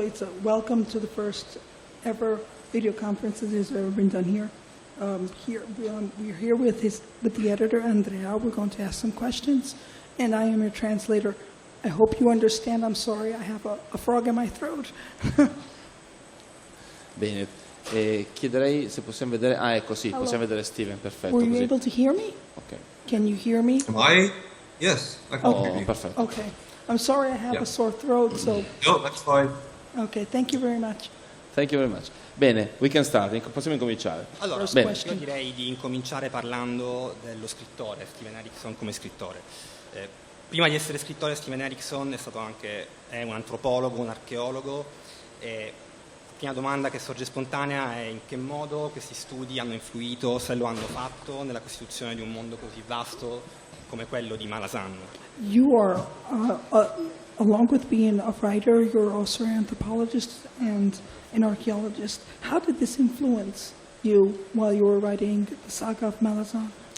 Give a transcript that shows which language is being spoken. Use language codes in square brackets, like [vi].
[en] It's a welcome to the first ever video conference that has ever been done here. We're here with the editor Andrea. We're going to ask some questions, and I am your translator. I hope you understand. I'm sorry, I have a frog in my throat. [it] Bene, chiederei se possiamo vedere. Ah, ecco, sì, possiamo vedere Steven, perfetto. [en] Were you [it] così. [en] able to hear me? Ok. Can you hear me? Am I? Yes, I can hear you. [it] Perfetto. [en] Okay. I'm sorry, I have a sore throat, so. No, that's fine. Okay, thank you very much. Thank you very much. [it] Bene, [en] we can start. [it] Possiamo incominciare. Allora, Bene. io direi di incominciare parlando dello scrittore, Steven Erikson come scrittore. Prima di essere scrittore, Steven Erikson è un antropologo, un archeologo. E la prima domanda che sorge spontanea è in che modo questi studi hanno influito, se lo hanno fatto, nella costituzione di un mondo così vasto come quello di Malazan. [en] You are, along with being a writer, you're also an anthropologist and an archaeologist. How did this influence you while you were writing the saga of Malazan?